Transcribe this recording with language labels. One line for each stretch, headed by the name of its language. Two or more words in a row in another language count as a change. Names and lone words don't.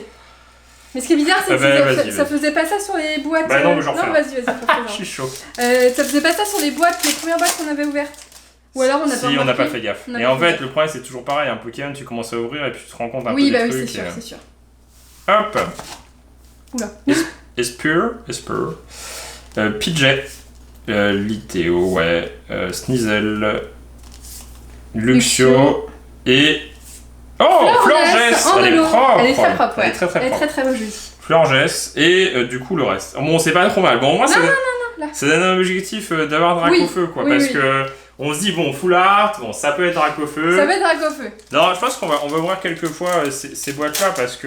French: Mais ce qui est bizarre, c'est que ça faisait pas ça sur les boîtes. Bah non, mais j'en refais. Non, vas-y. Je suis chaud. Ça faisait pas ça sur les premières boîtes qu'on avait ouvertes. Ou alors on a on n'a pas fait gaffe. Et en fait, le problème c'est toujours pareil. Un Pokémon, tu commences à ouvrir et puis tu te rends compte un peu des trucs. Oui, c'est sûr. Hop. Oula. Espure. Pidgey. Litéo, Sneasel, Luxio et... Oh, Florges. Elle est propre. Elle est très propre, Elle est très propre. Elle est très jolie. Florges et du coup le reste. Bon, c'est pas trop mal. Bon, moi, ça donne un objectif d'avoir Dracofeu, quoi. Parce que on se dit, bon,
English: Full Art,
French: bon, ça peut être Dracofeu. Non, je pense qu'on va ouvrir quelques fois ces boîtes-là parce que...